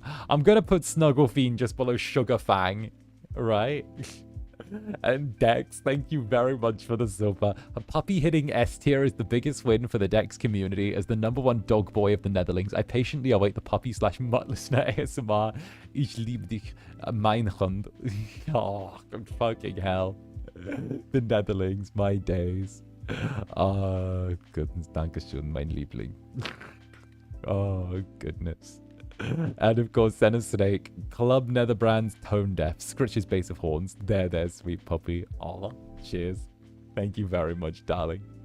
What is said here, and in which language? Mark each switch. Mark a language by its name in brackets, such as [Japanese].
[English] I'm going to put Snuggle Fiend just below Sugar Fang, right? And Dex, thank you very much for the silver. A puppy hitting S tier is the biggest win for the Dex community. As the #1 dog boy of the Netherlings, I patiently await the puppy/mutt listener ASMR. [German] Ich liebe dich, mein Hund. [English] Oh, fucking hell. The Netherlings, my days. Oh, goodness, [German] Dankeschön, mein Liebling. [English] Oh, goodness. And of course, Senna Snake, Club Netherbrand's Tone Deaf, Scritch's Base of Horns. There, sweet puppy. Aw, cheers. Thank you very much, darling.